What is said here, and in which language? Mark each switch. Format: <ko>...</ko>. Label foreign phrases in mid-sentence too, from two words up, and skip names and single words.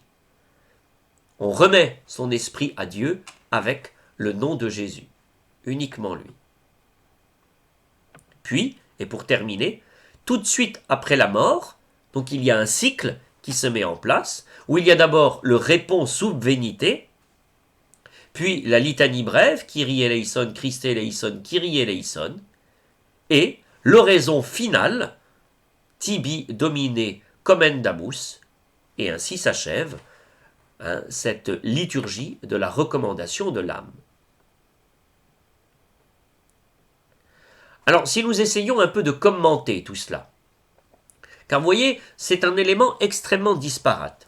<fr>On remet son esprit à Dieu avec le nom de Jésus, uniquement lui. Puis, et pour terminer, tout de suite après la mort, donc il y a un cycle qui se met en place, où il y a d'abord le répons sub venite, puis la litanie brève,</fr> <el>Κύριε ελέησον, Χριστέ ελέησον, Κύριε ελέησον,</el> <fr>et l'oraison finale, Tibi Domine commendamus, et ainsi s'achève cette liturgie de la recommandation de l'âme. Alors, si nous essayons un peu de commenter tout cela, car vous voyez, c'est un élément extrêmement disparate.</fr>